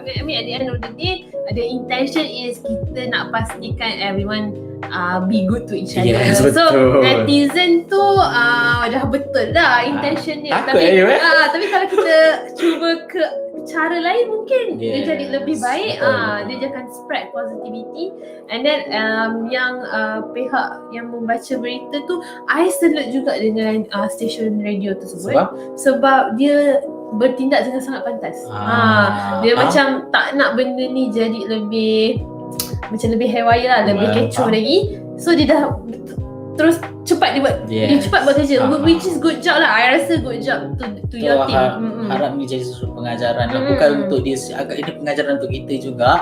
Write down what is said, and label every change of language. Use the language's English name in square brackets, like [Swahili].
[English] I mean at the end of the day, the intention is [Malay] kita nak pastikan [English] everyone be good to each other. Yes, so [Malay] betul. netizen tu dah betul dah intention dia. Tapi kalau kita cuba ke cara lain, mungkin dia jadi lebih baik. Dia akan [English] spread positivity. And then [Malay] yang pihak yang membaca berita tu, [English] I salute [Malay] juga dengan stesen radio tersebut. Sebab dia bertindak dengan sangat pantas. Dia macam tak nak benda ni jadi lebih haywire lah, lebih kecoh lagi. So dia dah terus cepat dia buat. Dia cepat buat kerja, [English] which is good job [Malay] lah. [English] I rasa good job to your team. [Malay] Harap ni jadi sesuatu pengajaran lah. Bukan untuk dia, agak ini pengajaran untuk kita juga.